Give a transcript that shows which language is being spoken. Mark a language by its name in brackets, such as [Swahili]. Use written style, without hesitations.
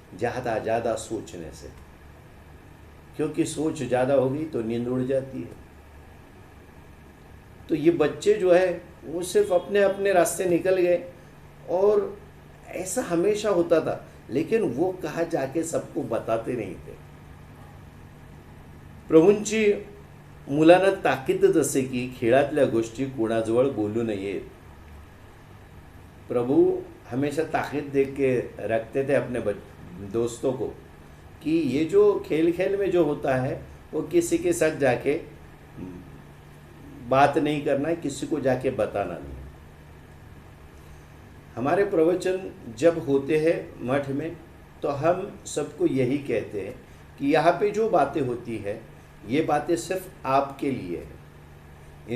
[Hindi] ज़्यादा सोचने से, क्योंकि सोच ज़्यादा हो गई तो नींद उड़ जाती है। तो ये बच्चे जो है वो सिर्फ अपने अपने रास्ते निकल गए, और ऐसा हमेशा होता था, लेकिन वो कहाँ जाके सबको बताते नहीं थे। [Marathi] प्रभूंची मुलांना ताकीदच असे की खेळातल्या गोष्टी कोणाजवळ बोलू नयेत। [Hindi] प्रभु हमेशा ताकीद दे के रखते थे अपने दोस्तों को कि ये जो खेल खेल में जो होता है वो किसी के साथ जाके बात नहीं करना है, किसी को जाके बताना नहीं। हमारे प्रवचन जब होते हैं मठ में तो हम सबको यही कहते हैं कि यहाँ पे जो बातें होती है ये बातें सिर्फ आपके लिए है।